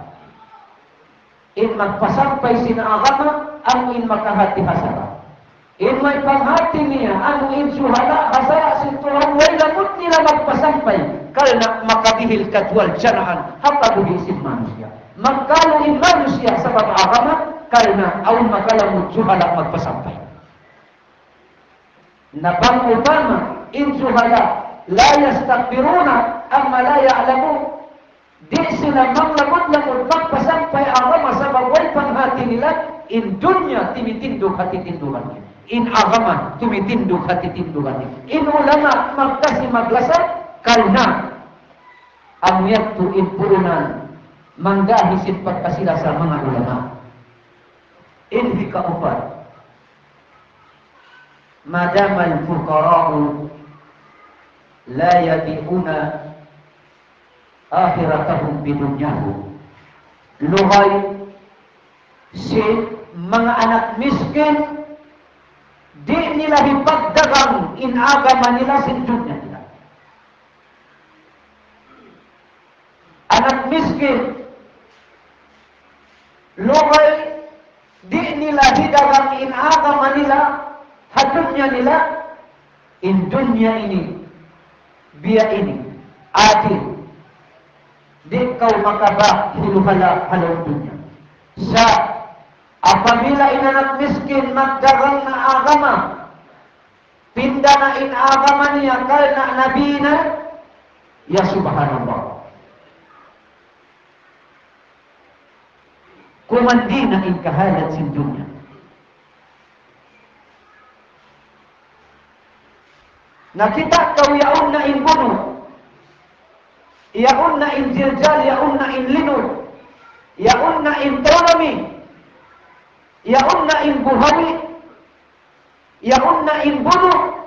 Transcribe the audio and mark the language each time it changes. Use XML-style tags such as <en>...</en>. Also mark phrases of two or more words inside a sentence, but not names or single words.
<tsg>In magpasampay sin agama, ang in makahati hasara. In may panghati niya, ang in suhala hasara sin Tuhan, way lamot nila magpasampay, karena makabihil katwal janaan, hapaguhi sin manusia. Magkalo in manusia sa pag-agama, karena aun makalamot suhala magpasampay. Nabang Obama, in suhala,</tsg> <ar>la yastakbiruna, amma la ya'lamu.</ar> <tsg>Di sila manglamot-lamot magpasampay agama sa bagay panghati nila, in dunya timitindog hati tindugan niya. In agama tumitindog hati tindugan niya. In ulama magkasi maglasat, karena ang yakto in purunan manggahisin pagkasila sa mga ulama. In hikaupat,</tsg> <ar>madamal fuqara'u la yabi'una akhiratahum bidunyahu.</ar> <tsg>Luhay si mga anak miskin, di nila hipagdagang in agama nila sin dunya nila. Anak miskin, luhay di nila hidagang in agama nila, hadunya nila, in dunya ini, biya ini, adil. Di kau makaba hiluhala halaw dunya. Sa apabila inanak miskin magdagang na agama, pinda na in agama niya karena nabi na,</tsg> <ar>ya subhanallah.</ar> <tsg>Kumandi na in kahalat sin dunya. Nakita kau yaon na in bunuh, yaon na in ziljal, yaon na in linud, yaon na in tolami, yaon na in buhawi, yaon na in bunuh,</tsg>